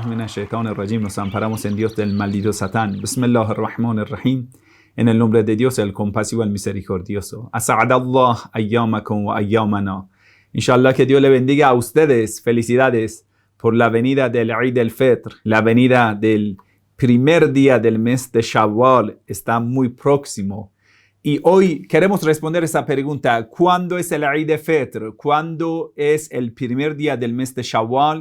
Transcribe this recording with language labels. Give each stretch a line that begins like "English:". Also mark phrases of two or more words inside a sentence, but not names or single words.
Arabic: الشيطان الرجيم.
Spanish: Nos amparamos en Dios del maldito Satán.
Arabic: بسم الله الرحمن الرحيم.
Spanish: En el nombre de Dios, el compasivo, el misericordioso.
Arabic: أسعد الله أيامكم وأيامنا. إن شاء الله,
Spanish: que Dios le bendiga a ustedes. Felicidades por la venida del Eid al-Fitr. La venida del primer día del mes de Shawwal está muy próximo. Y hoy queremos responder esa pregunta. ¿Cuándo es el Eid al-Fitr? ¿Cuándo es el primer día del mes de Shawwal?